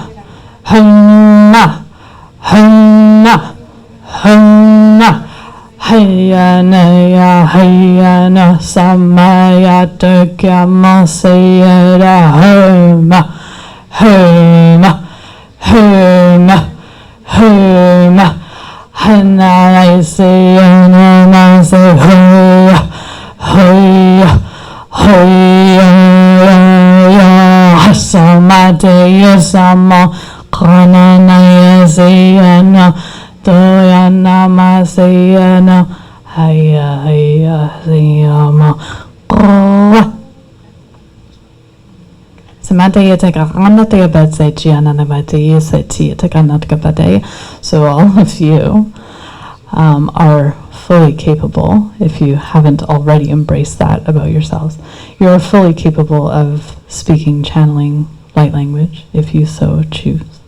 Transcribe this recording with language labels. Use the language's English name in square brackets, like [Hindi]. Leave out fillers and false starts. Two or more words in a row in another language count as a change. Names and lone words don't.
[English] Honna. Honna. Honna. Hayana samaya takyamasayada homa. Homa. Homa. Homa. Hana sayana nasa hoya. Hoya. Hoya. Sama Kananaya Sayana Doyana Masayana Haya Haya Sayama so all of you are fully capable, if you haven't already embraced that about yourselves, you're fully capable of speaking, channeling light language, if you so choose.